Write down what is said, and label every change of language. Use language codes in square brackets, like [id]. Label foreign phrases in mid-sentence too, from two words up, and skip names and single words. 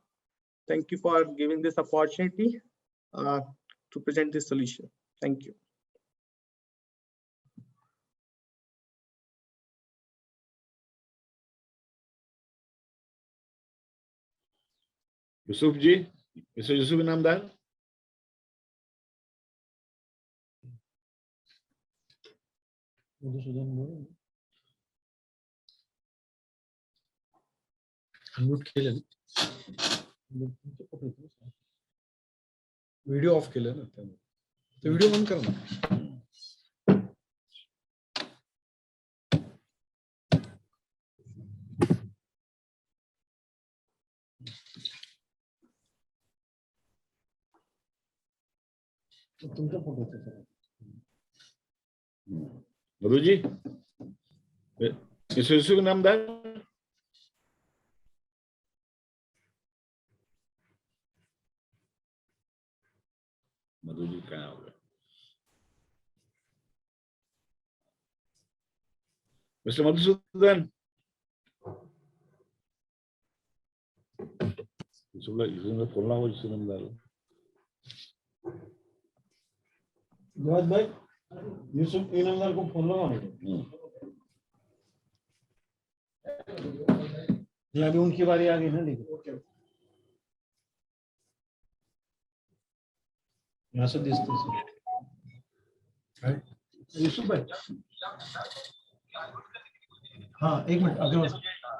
[en] Thank you for giving this opportunity to present this solution. Thank you. Yusuf ji, Mr. Yusuf Inamdar. [mr] अनम्यूट केलं व्हिडिओ ऑफ केलं ना त्यामुळे तो [en] video on [mr] कर ना तुमच्या फोटोचं सर [en] Madhu ji, Mr. Yusuf Inamdar. [hi] Madhu ji कहाँ हो गए? [en] Mr. Madhusudan. [hi] Yusuf खोलना हो Yusuf Inamdar. जवाब भाई यूसुफ इनामदार को फोन लगाओ अभी उनकी बारी आ गई ना लेकिन यहाँ से दिखते हैं यूसुफ भाई हाँ एक मिनट अग्रवाल